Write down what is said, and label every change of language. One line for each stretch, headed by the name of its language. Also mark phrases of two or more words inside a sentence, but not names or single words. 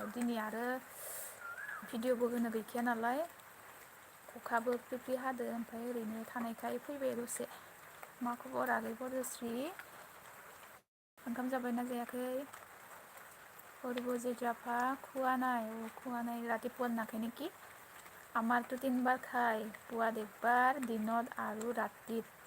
Bodo: दिनै आरो भिडिअबो होनो गैखाया नालाय अखाबो फ्रि फ्रि हादो ओमफ्राय ओरैनो थानायखाय फैबाय दसे मा खबर आगै पदश्री ओंखाम जाबायना जायाखै अरबजित राभा
Assamese: খোৱা নাই ৰাতিপুৱা নাখায় নেকি আমাৰতো 3 বাৰ খায় পুৱাত 1 বাৰ দিনত আৰু ৰাতিত